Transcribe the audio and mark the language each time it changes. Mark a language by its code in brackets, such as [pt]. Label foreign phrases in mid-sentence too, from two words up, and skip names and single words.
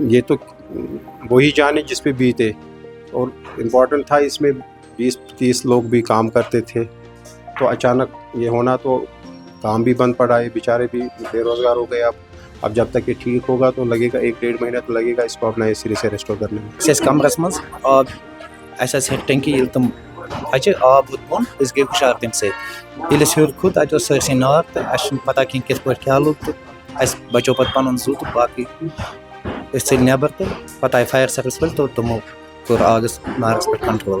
[ur] یہ تو وہی جانے جس پہ بیتے، اور امپورٹنٹ تھا اس میں 20-30 لوگ بھی کام کرتے تھے، تو اچانک یہ ہونا تو کام بھی بند پڑا ہے، بیچارے بھی بے روزگار ہو گئے۔ اب جب تک یہ ٹھیک ہوگا تو لگے گا 1-1.5 مہینہ تو لگے گا اس کو اپنا سرے سے ریسٹور کرنے میں۔ [ks] کمرس مز آب اَسہِ ہیٚکہِ ٹنکی ییٚلہِ تِم اَچہِ آب ووت بۄن أسۍ گٔے ہُشار تَمہِ سۭتۍ ییٚلہِ أسۍ ہیوٚر کھوٚت اَتہِ اوس سٲرسٕے نار تہٕ اَسہِ چھُنہٕ پتہ کینٛہہ کِتھ پٲٹھۍ کیٛاہ لوٚگ تہٕ اَسہِ بچو پَتہٕ پَنُن زُو تہٕ باقٕے أسۍ ژٔلۍ نٮ۪بر تہٕ پتہٕ آے [en] fire service [ks] وٲلۍ تہٕ تِمو کوٚر آگس نارس پٮ۪ٹھ کنٹرول۔